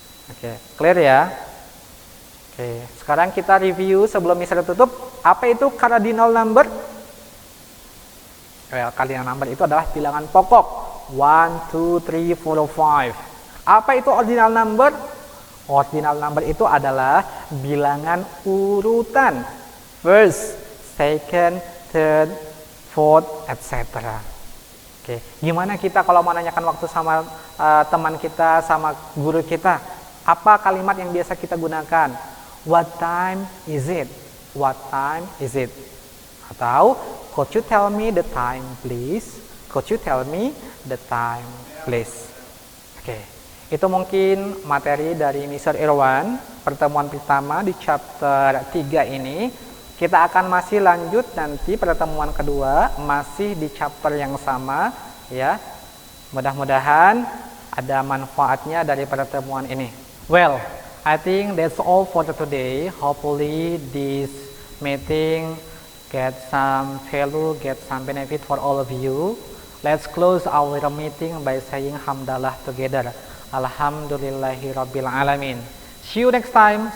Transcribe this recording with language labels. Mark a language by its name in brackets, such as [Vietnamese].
[Indonesian] Oke, clear ya? Oke, sekarang kita review sebelum misalnya tutup, apa itu cardinal number? Cardinal number itu adalah bilangan pokok. 1, 2, 3, 4, 5. Apa itu ordinal number? Ordinal number itu adalah bilangan urutan. [English] First, second, third, fourth, etc. [Indonesian] Oke, gimana kita kalau menanyakan waktu sama teman kita, sama guru kita? Apa kalimat yang biasa kita gunakan? [English] What time is it? What time is it? Atau, could you tell me the time, please? Could you tell me the time, please? [Indonesian] Oke, itu mungkin materi dari Mr. Irwan, pertemuan pertama di chapter 3 ini. Kita akan masih lanjut nanti pertemuan kedua, masih di chapter yang sama, ya. Mudah-mudahan ada manfaatnya dari pertemuan ini. [English] Well, I think that's all for today. Hopefully this meeting get some value, get some benefit for all of you. Let's close our meeting by saying hamdalah together. [Arabic] Alhamdulillahirabbil alamin. [English] See you next time.